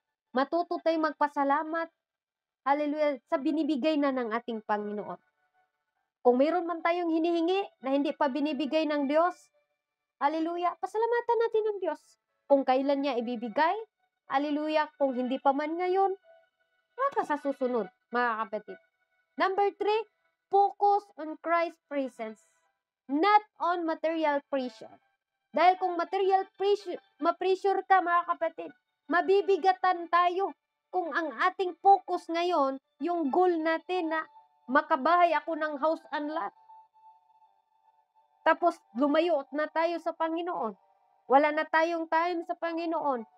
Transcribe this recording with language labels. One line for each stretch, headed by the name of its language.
Filipino: Matuto tayong magpasalamat, hallelujah, sa binibigay na ng ating Panginoon. Kung mayroon man tayong hinihingi na hindi pa binibigay ng Diyos, hallelujah, pasalamatan natin ng Diyos. Kung kailan niya ibibigay, hallelujah, kung hindi pa man ngayon, baka sa susunod, mga kapatid.
English: Number 3, focus on Christ's presence, not on material pressure.
Filipino: Dahil kung material ma-pressure ka, mga kapatid, mabibigatan tayo kung ang ating focus ngayon, yung goal natin na makabahay ako ng house and lot. Tapos lumayo na tayo sa Panginoon. Wala na tayong time sa Panginoon.